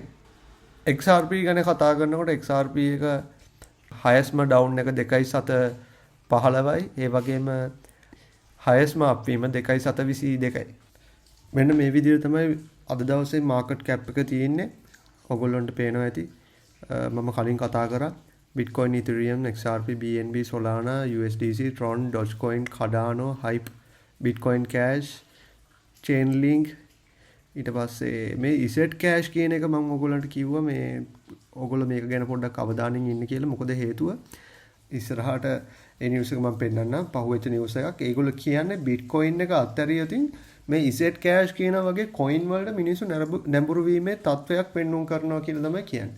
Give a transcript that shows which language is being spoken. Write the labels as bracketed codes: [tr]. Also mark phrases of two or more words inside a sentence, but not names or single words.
[si] XRP ගැන කතා කරනකොට XRP එක [en] highestම down [si] එක 2.715යි. ඒ වගේම highestම upවීම 2.722යි. මෙන්න මේ විදිහට තමයි අද දවසේ [en] market cap [si] එක තියෙන්නේ. ඔයගොල්ලන්ට පේනවා ඇති. මම කලින් කතා කරා [en] Bitcoin, Ethereum, XRP, BNB, Solana, USDC, Tron, Dogecoin, Cardano, Hype, Bitcoin Cash, Chainlink. [si] ඊට පස්සේ මේ ඉසෙට් කෑෂ් කියන එක මම ඔයගොල්ලන්ට කිව්වා මේ ඔයගොල්ලෝ මේක ගැන පොඩ්ඩක් අවධානයෙන් ඉන්න කියලා. මොකද හේතුව ඉස්සරහට ඒ නිවුස් එක මම පෙන්නන්නම්. පහුවෙච්ච නිවුස් එකක්. ඒගොල්ලෝ කියන්නේ බිට්කොයින් එක අත්හැරියොතින් මේ ඉසෙට් කෑෂ් කියන වගේ කොයින් වලට මිනිස්සු නැඹුරු වීමේ තත්වයක් පෙන්වුම් කරනවා කියලා තමයි කියන්නේ.